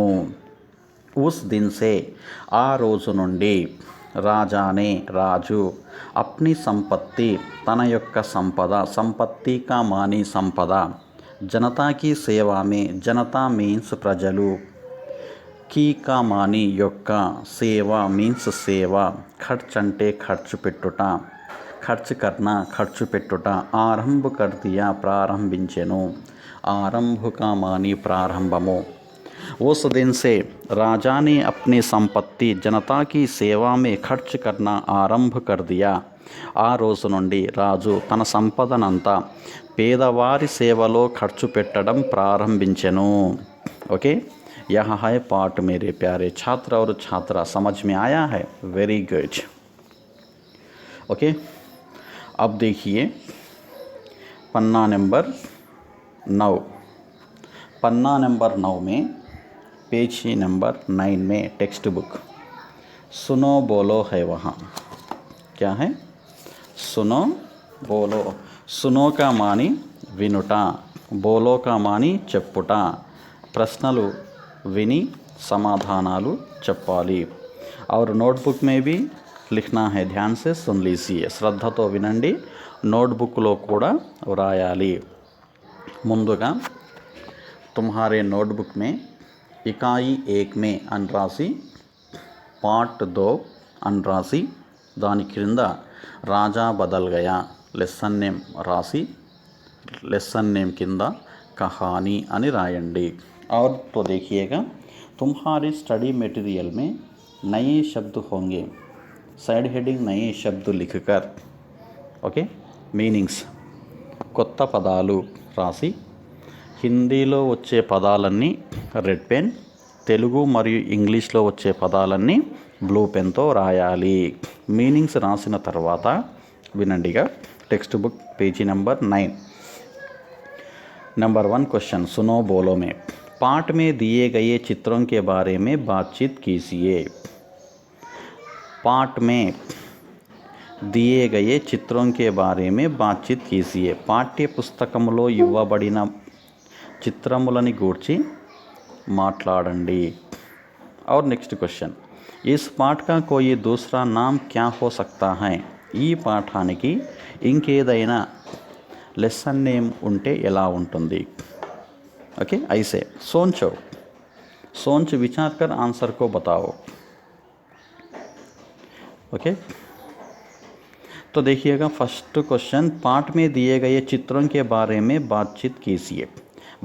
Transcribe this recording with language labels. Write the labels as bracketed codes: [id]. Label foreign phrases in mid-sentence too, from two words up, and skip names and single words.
[hi] उस दिन से [te] ఆ రోజు నుండి రాజానే రాజు [hi] अपनी संपत्ति [te] తన యొక్క సంపద, [hi] संपत्ति का मानी [te] సంపద, [hi] जनताकी सेवामे जनता [te] మీన్స్ ప్రజలు, [hi] की का मानी [te] యొక్క సేవ మీన్స్ సేవ, ఖర్చ్ అంటే ఖర్చు పెట్టుట, [hi] खर्च करना [te] ఖర్చు పెట్టుట, [hi] आरंभ करदिया [te] ప్రారంభించెను, [hi] आरंभ का मानी [te] ప్రారంభము. [hi] उस दिन से राजा ने अपनी संपत्ति जनता की सेवा में खर्च करना आरंभ कर दिया. [te] ఆ రోజు నుండి రాజు తన సంపదనంతా పేదవారి సేవలో ఖర్చు పెట్టడం ప్రారంభించెను. ఓకే, [hi] यह है पाठ मेरे प्यारे छात्र और छात्रा. समझ में आया है? [en] very good. [hi] ओके, अब देखिए पन्ना नंबर 9. पन्ना नंबर 9 में [en] page number [hi] 9 में [en] text book [hi] सुनो बोलो है. वहाँ क्या है? सुनो बोलो. सुनो का मानी వినుట, बोलो का मानी చెప్పుట. [te] ప్రశ్నలు విని సమాధానాలు చెప్పాలి. [hi] और नोटबुक में भी लिखना है. ध्यान से सुन लीजिए. [te] శ్రద్ధతో వినండి, నోట్బుక్లో కూడా వ్రాయాలి. ముందుగా [hi] तुम्हारे नोटबुक में इकाई 1 में [te] అని రాసి, పార్ట్ 2 అని రాసి, దాని క్రింద రాజా బదల్ గయా [en] lesson name [te] రాసి, [en] lesson name [te] కింద కహానీ అని రాయండి. [hi] और तो देखिएगा तुम्हारे [en] study material [hi] में नए शब्द होंगे. [en] side heading [hi] नए शब्द लिखकर [te] ఓకే మీనింగ్స్ కొత్త పదాలు రాసి, హిందీలో వచ్చే పదాలన్నీ [en] red pen, [te] తెలుగు మరియు ఇంగ్లీష్లో వచ్చే పదాలన్నీ బ్లూ పెన్తో రాయాలి. మీనింగ్స్ రాసిన తర్వాత వినండిగా. [en] text book page number 9. number 1 question [hi] सुनो बोलो में पाठ में दिए गए चित्रों के बारे में बातचीत कीजिए. पाठ में दिए गए चित्रों के बारे में बातचीत कीजिए. [te] పాఠ్య పుస్తకంలో ఇవ్వబడిన చిత్రములని గూర్చి మాట్లాడండి. [hi] और [en] next question [hi] इस पाठ का कोई दूसरा नाम क्या हो सकता है. [te] ఈ పాఠానికి ఇంకేదైనా [en] lesson name [te] ఉంటే ఎలా ఉంటుంది. [hi] ओके ऐसे सोचो, सोच विचार कर आंसर को बताओ. ओके तो देखिएगा [en] first question [hi] पाठ में दिए गए चित्रों के बारे में बातचीत कीजिए.